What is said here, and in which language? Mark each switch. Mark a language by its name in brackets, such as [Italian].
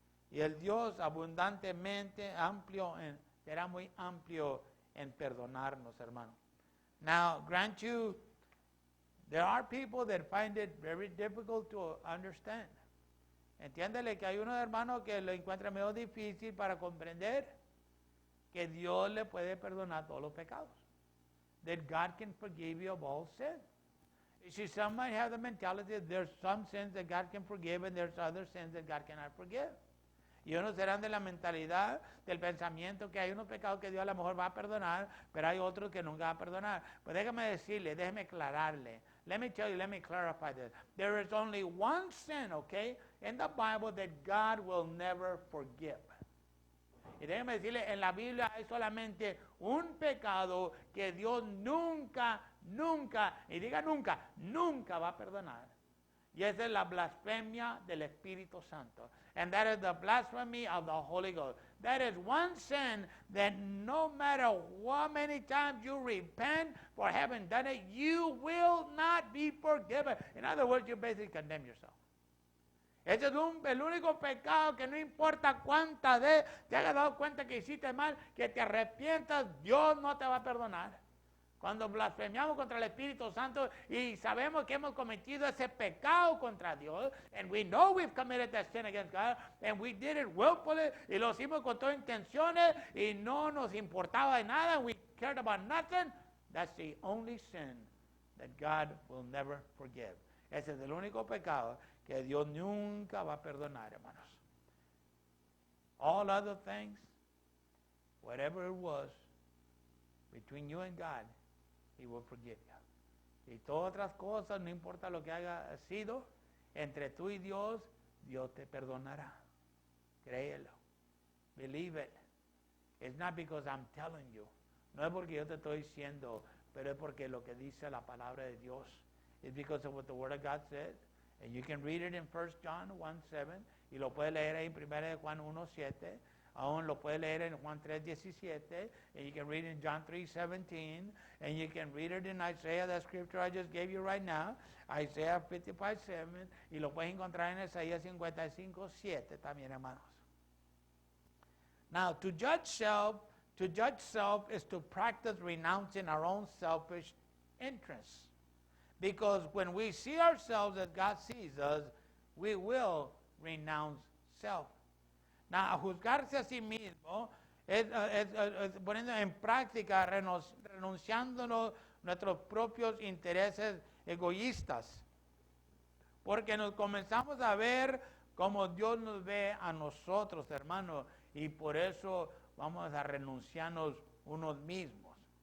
[Spanish] Y el Dios abundantemente será muy amplio en perdonarnos, hermano. [English] Now, grant you, there are people that find it very difficult to understand. [Spanish] Entiéndele que hay unos hermanos que lo encuentran medio difícil para comprender que Dios le puede perdonar todos los pecados. [English] That God can forgive you of all sin. You see, some might have the mentality that there's some sins that God can forgive and there's other sins that God cannot forgive. [Spanish] Y unos serán de la mentalidad, del pensamiento que hay unos pecados que Dios a lo mejor va a perdonar, pero hay otros que nunca va a perdonar. Pues déjeme aclararle. [English] Let me tell you, let me clarify this. There is only one sin, okay, in the Bible that God will never forgive. [Spanish] Y déjeme decirle, en la Biblia hay solamente un pecado que Dios nunca, y diga nunca va a perdonar. Y esa es la blasfemia del Espíritu Santo. [English] And that is the blasphemy of the Holy Ghost. That is one sin that no matter how many times you repent for having done it, you will not be forgiven. In other words, you basically condemn yourself. [Spanish] Ese es el único pecado que no importa cuántas veces te hayas dado cuenta que hiciste mal, que te arrepientas, Dios no te va a perdonar. Cuando blasfemiamos contra el Espíritu Santo y sabemos que hemos cometido ese pecado contra Dios, [English] and we know we've committed that sin against God, and we did it willfully, [Spanish] y lo hicimos con todas intenciones, y no nos importaba de nada, [English] we cared about nothing, that's the only sin that God will never forgive. [Spanish] Ese es el único pecado que Dios nunca va a perdonar, hermanos. [English] All other things, whatever it was, between you and God, He will forgive you. [Spanish] Y todas otras cosas, no importa lo que haya sido, entre tú y Dios, Dios te perdonará. Créelo. [English] Believe it. It's not because I'm telling you. [Spanish] No es porque yo te estoy diciendo, pero es porque lo que dice la palabra de Dios. [English] It's because of what the Word of God says. And you can read it in 1 John 1:7. [Spanish] Y lo puedes leer ahí en 1 Juan 1:7. Aún lo puede leer en Juan 3:17, [English] and you can read it in John 3:17, and you can read it in Isaiah, that scripture I just gave you right now, Isaiah 55:7, [Spanish] y lo puedes encontrar en Isaías 55:7 también, hermanos. [English] Now, to judge self is to practice renouncing our own selfish interests. Because when we see ourselves as God sees us, we will renounce self. [Spanish] Now, juzgarse a sí mismo es poniendo en práctica, renunciando nuestros propios intereses egoístas. Porque nos comenzamos a ver como Dios nos ve a nosotros, hermanos, y por eso vamos a renunciarnos unos mismos.